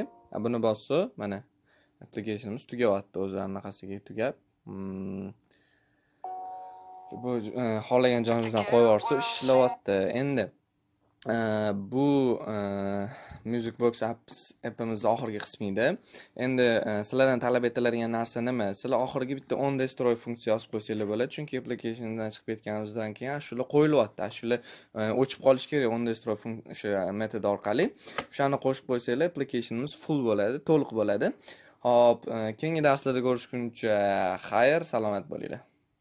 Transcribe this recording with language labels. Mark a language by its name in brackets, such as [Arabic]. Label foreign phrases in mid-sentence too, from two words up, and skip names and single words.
[Uzbek] Buni bossa, mana applicationimiz tugayapti, o'zi anaqasiga tugab. Bu xohlagan joyimizdan qo'yib yuborsa ishlayapti. Endi bu Music Box appimiz oxirgi qismida. Endi sizlardan talab etiladigan narsa nima? Sizlar oxirgi bitta [English] on destroy [Uzbek] funksiya yozib qo'ysanglar bo'ladi, chunki applicationdan chiqib ketganimizdan keyin shular qo'yilyapti. Shular o'chib qolish kerak [English] on destroy [Uzbek] funksiya metod orqali. O'shani qo'shib qo'ysanglar applicationimiz full bo'ladi, to'liq bo'ladi. Hop, keyingi darslarda ko'rishguncha xayr, salomat bo'linglar.